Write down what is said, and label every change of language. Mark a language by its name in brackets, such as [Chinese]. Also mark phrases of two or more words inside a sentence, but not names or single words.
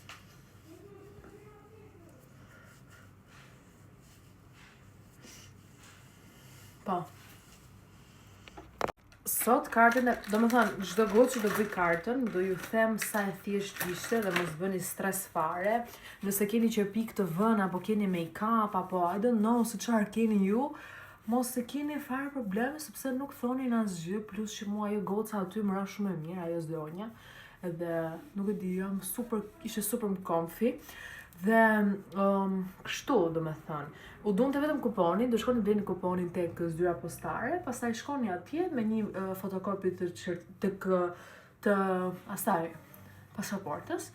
[Albanian] Po. Sot kartën e... Do më thënë, çdo gotë që do bëj kartën, do ju them sa e thjesht ishte dhe mos bëni stres fare. Nëse keni qerpik të vënë, apo keni make-up, apo [English] I don't know [Albanian] se çfarë keni ju, mos e keni fare probleme, sepse nuk thonin asgjë, plus që mua ajo goca aty më ra shumë e mirë, ajo zdonja. Edhe nuk e di, ishte [English] super comfy. [Albanian] Dhe kështu, do me thënë, u dunte vetëm kuponin, do shkoni bleni kuponin tek zyra postare, pastaj shkoni atje me një fotokopi të asaj pasaportës.